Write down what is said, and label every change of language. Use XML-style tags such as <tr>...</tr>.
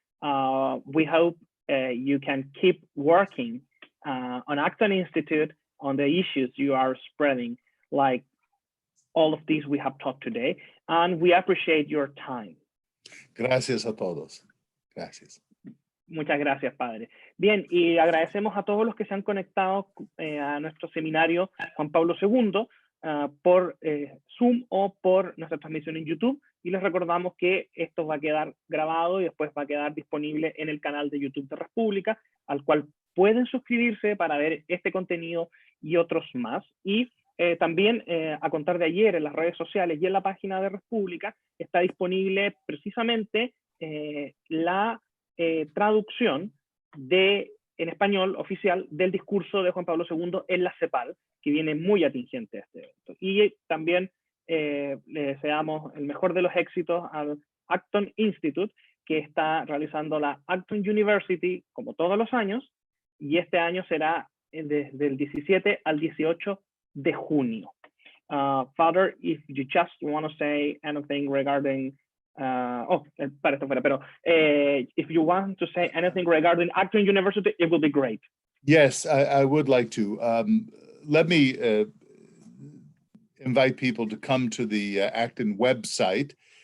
<en>We hope you can keep working on Acton Institute on the issues you are spreading, like all of these we have talked today, and we appreciate your time.</en> <es>Gracias a todos. Gracias. Muchas gracias, Padre. Bien, y agradecemos a todos los que se han conectado a nuestro seminario Juan Pablo II por Zoom o por nuestra transmisión en YouTube, y les recordamos que esto va a quedar grabado y después va a quedar disponible en el canal de YouTube de República, al cual pueden suscribirse para ver este contenido y otros más. Y también a contar de ayer en las redes sociales y en la página de República está disponible precisamente la traducción en español oficial del discurso de Juan Pablo II en la CEPAL, que viene muy atingente a este evento. Y también le deseamos el mejor de los éxitos al Acton Institute, que está realizando la Acton University como todos los años, y este año será desde el 17 al 18 de junio.</es> <en>Father, if you just want to say anything regarding if you want to say anything regarding Acton University, it will be great. Yes, I would like to. Let me invite people to come to the Acton website.</en>